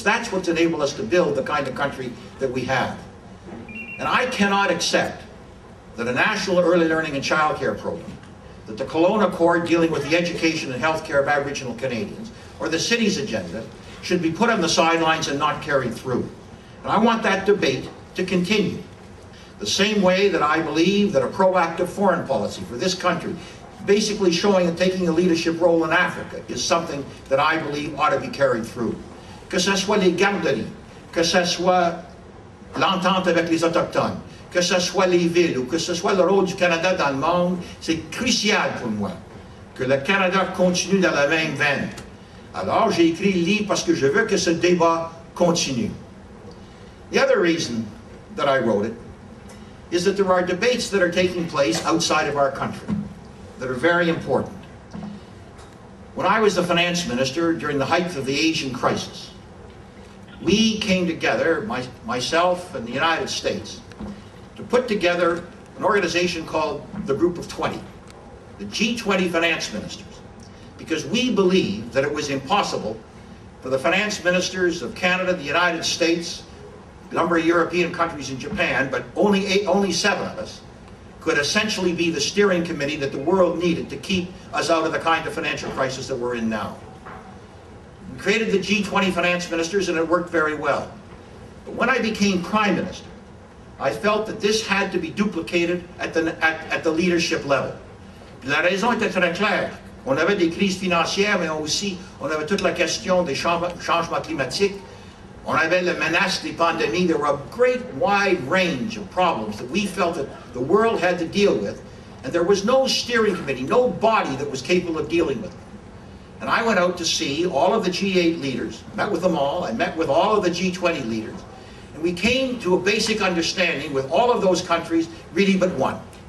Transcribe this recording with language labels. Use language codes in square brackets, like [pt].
[en] That's what's enabled us to build the kind of country that we have. And I cannot accept that a national early learning and child care program, that the Kelowna Accord dealing with the education and health care of Aboriginal Canadians, or the city's agenda, should be put on the sidelines and not carried through. And I want that debate to continue. The same way that I believe that a proactive foreign policy for this country, basically showing and taking a leadership role in Africa, is something that I believe ought to be carried through. [fr] Que ce soit les garderies, que ce soit l'entente avec les Autochtones, que ce soit les villes ou que ce soit le rôle du Canada dans le monde, c'est crucial pour moi que le Canada continue dans la même veine. Alors, j'ai écrit le livre parce que je veux que ce débat continue. [en] The other reason that I wrote it is that there are debates that are taking place outside of our country that are very important. When I was the finance minister during the height of the Asian crisis, we came together, myself and the United States, to put together an organization called the Group of 20, the G20 finance ministers, because we believed that it was impossible for the finance ministers of Canada, the United States, a number of European countries and Japan, but only 7 of us, could essentially be the steering committee that the world needed to keep us out of the kind of financial crisis that we're in now. We created the G20 finance ministers and it worked very well. But when I became Prime Minister, I felt that this had to be duplicated at the leadership level. [fr] La raison était très claire. On avait des crises financières, mais aussi on avait toute la question des changements climatiques. On avait la menace des pandémies. [en] There were a great wide range of problems that we felt that the world had to deal with, and there was no steering committee, no body that was capable of dealing with them. And I went out to see all of the G8 leaders, met with them all, I met with all of the G20 leaders, and we came to a basic understanding with all of those countries, really but one.